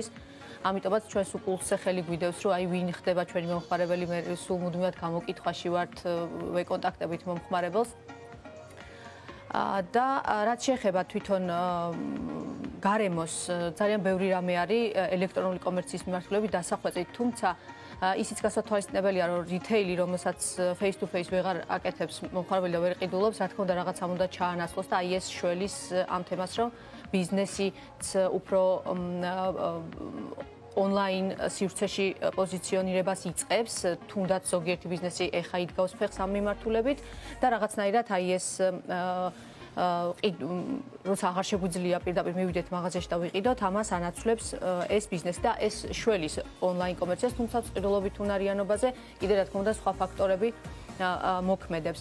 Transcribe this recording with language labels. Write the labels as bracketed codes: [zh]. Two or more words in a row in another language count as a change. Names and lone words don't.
[ka] ამიტომაც ჩვენს უპულსზე ხელი გვიდევს, რომ აი ვინ ხდება ჩვენი მომხმარებელი, მე სულ მუდმივად გამოკითხვაში ვართ, ვეკონტაქტებით მომხმარებელს. და რაც შეეხება თვითონ გარემოს, ძალიან ბევრი რამე არის ელექტრონული კომერციის მიმართულებით დასახვეწით, თუმცა ისიც გასათვალისწინებელია, რომ რითეილი, რომელსაც [en] face to face [ka] ვეღარ აკეთებს მომხმარებელი და ვერ ყიდულობს, რა თქმა უნდა რაღაცამ უნდა ჩაანაცვლოს და აი ეს შველის ამ თემას, რომ ბიზნესიც უფრო ონლაინ სივრცეში პოზიციონირებას იწყებს, თუნდაც ზოგიერთი ბიზნესი ეხა იდგავს ფეხს ამ მიმართულებით და რაღაცნაირად აი ეს როცა აღარ შეგვიძლია პირდაპირ მივიდეთ მაღაზიაში და ვიყიდოთ, ამას ანაცვლებს ეს ბიზნესი და ეს შველის ონლაინ კომერციას, თუმცა წყიდულობით უნარიანობაზე კიდე რა თქმა უნდა სხვა ფაქტორები მოქმედებს.